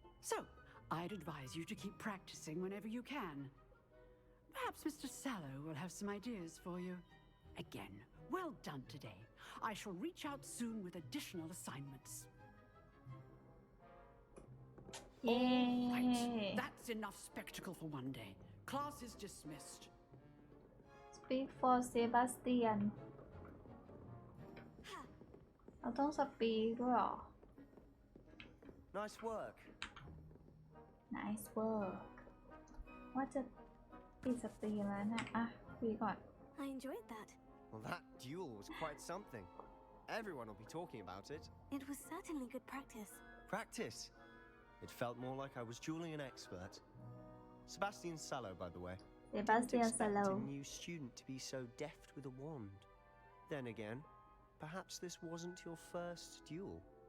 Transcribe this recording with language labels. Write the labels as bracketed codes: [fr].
[en] So, I'd advise you to keep practicing whenever you can. Perhaps Mr. Sallow will have some ideas for you. Again, well done today. I shall reach out soon with additional assignments. [th] เย้ [en] Right, that's enough spectacle for one day. Class is dismissed. Speak for Sebastian [th] เราต้องสปีกด้วยเหรอ [en] Nice work. Nice work [th] ว่าจะปิดสตรีมแล้วนะอ่ะคุยก่อน [en] I enjoyed that. Well, that duel was quite something. Everyone will be talking about it. It was certainly good practice. Practice. It felt more like I was dueling an expert. Sebastian Sallow, by the way. Sebastian Didn't expect Sallow a new student to be so deft with a wand. Then again, perhaps this wasn't your first duel.